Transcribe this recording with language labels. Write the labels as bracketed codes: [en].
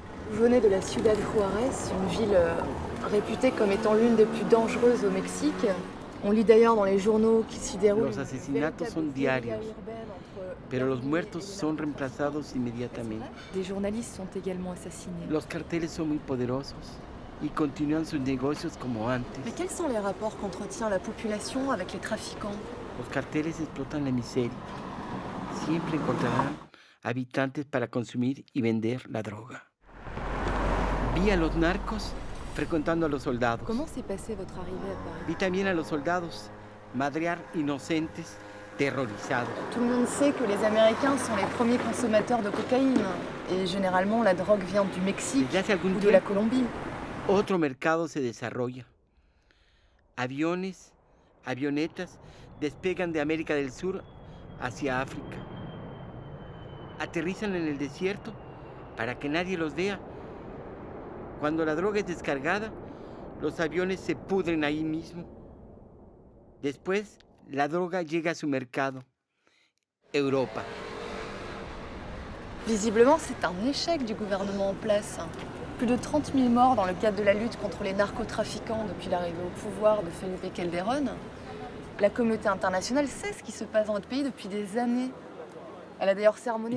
[fr] Vous venez de la Ciudad Juárez, une ville réputée comme étant l'une des plus dangereuses au Mexique. On lit d'ailleurs dans les journaux qu'il s'y déroule [es] Los asesinatos son diarios, pero los muertos son reemplazados inmediatamente. [fr] Des journalistes sont également assassinés. [es] Los carteles son muy poderosos y continúan sus negocios como antes. [fr] Mais quels sont les rapports qu'entretient la population avec les trafiquants? [es] Los carteles explotan la miseria. Siempre encontrarán habitantes para consumir y vender la droga. Vi a los narcos frecuentando a los soldados. [fr] Comment s'est passée votre arrivée à Paris? [es] Vi también a los soldados madrear inocentes terrorizados. [fr] Tout le monde sait que les Américains sont les premiers consommateurs de cocaïne. Et généralement, la drogue vient du Mexique [es] Desde hace algún [fr] ou de la [es] tiempo, [fr] Colombie. [es] otro mercado se desarrolla. Aviones, avionetas despegan de América del Sur hacia África. Aterrizan en el desierto para que nadie los vea. Cuando la droga es descargada, los aviones se pudren ahí mismo. Después, la droga llega a su mercado, Europa. [fr] Visiblement, c'est un échec du gouvernement en place. Plus de 30 000 morts dans le cadre de la lutte contre les narcotrafiquants depuis l'arrivée au pouvoir de Felipe Calderón. La communauté internationale sait ce qui se passe dans notre pays depuis des années. Elle a d'ailleurs sermonné